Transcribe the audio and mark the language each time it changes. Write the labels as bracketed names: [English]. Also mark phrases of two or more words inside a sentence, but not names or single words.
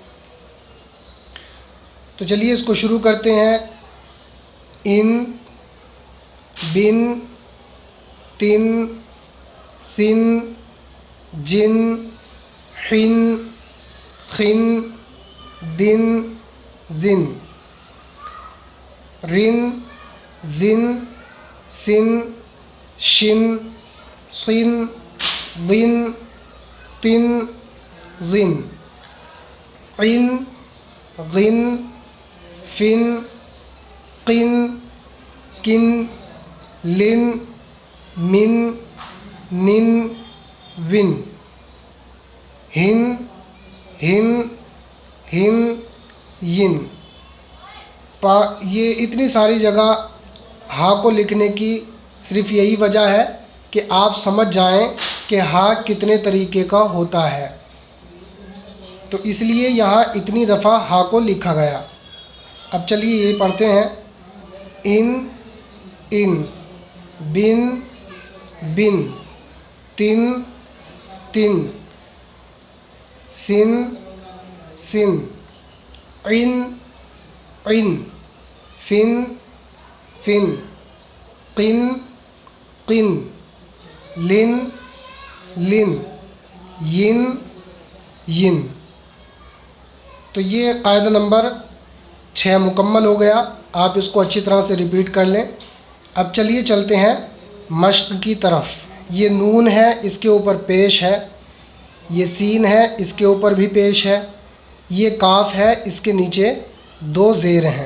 [Urdu] تو چلیے اس کو شروع کرتے ہیں۔ [Arabic] ان، بن، تن، سن، جن، حن، خن، دن، زن، رن، زن، سن، شن، صن، ضن، تن، ظن، عن، غن، فن، قن، کن، لن، من، نن، ون، ہن، ہن، ہن، ین۔ [Urdu] یہ اتنی ساری جگہ ہا کو لکھنے کی صرف یہی وجہ ہے کہ آپ سمجھ جائیں کہ ہا کتنے طریقے کا ہوتا ہے، تو اس لیے یہاں اتنی دفعہ ہا کو لکھا گیا۔ اب چلیے یہ پڑھتے ہیں۔ [Arabic] ان، ان، بن، بن، تن، تن، سن، سن، عن، عن، فن، فن، قن، قن، لن، لن، ین، ین۔ [Urdu] تو یہ قاعدہ نمبر 6 مکمل ہو گیا۔ آپ اس کو اچھی طرح سے ریپیٹ کر لیں۔ اب چلیے چلتے ہیں مشق کی طرف۔ یہ نون ہے، اس کے اوپر پیش ہے، یہ سین ہے، اس کے اوپر بھی پیش ہے، یہ کاف ہے، اس کے نیچے دو زیر ہیں۔